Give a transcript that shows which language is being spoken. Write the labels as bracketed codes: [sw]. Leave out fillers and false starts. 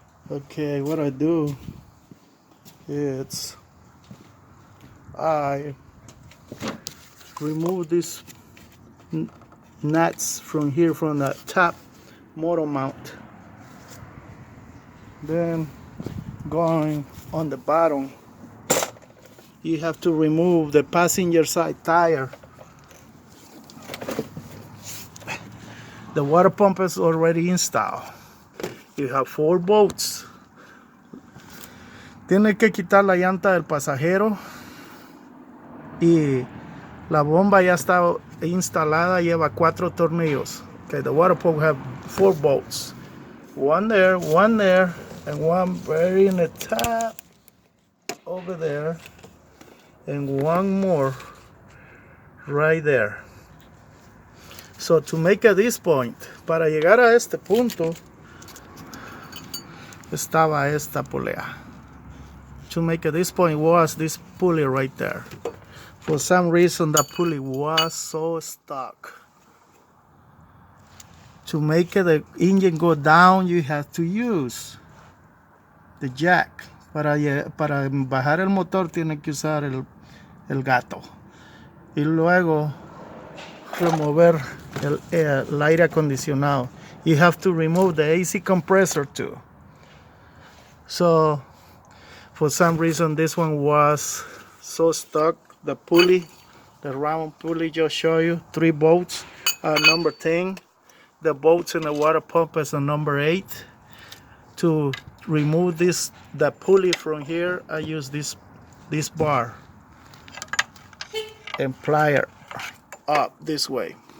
[en] Okay, what I do is I remove these nuts from here, from the top motor mount, then going on the bottom you have to remove the passenger side tire. The water pump is already installed. You have 4 bolts. [es] Tienes que quitar la llanta del pasajero y la bomba ya está instalada, lleva 4 tornillos. [en] Okay, the water pump have 4 bolts. One there, and one very in the top over there, and one more right there. So to make at this point, [es] para llegar a este punto, estaba esta polea. [en] To make at this point was this pulley right there. For some reason that pulley was so stuck. To make the engine go down, you have to use the jack. [es] Para bajar el motor tiene que usar el gato. Y luego remover el aire acondicionado. [en] You have to remove the AC compressor too. So for some reason this one was so stuck. The pulley, the round pulley just show you 3 bolts, number 10. The bolts in the water pump is a number 8. To remove the pulley from here, I use this bar and plier up this way.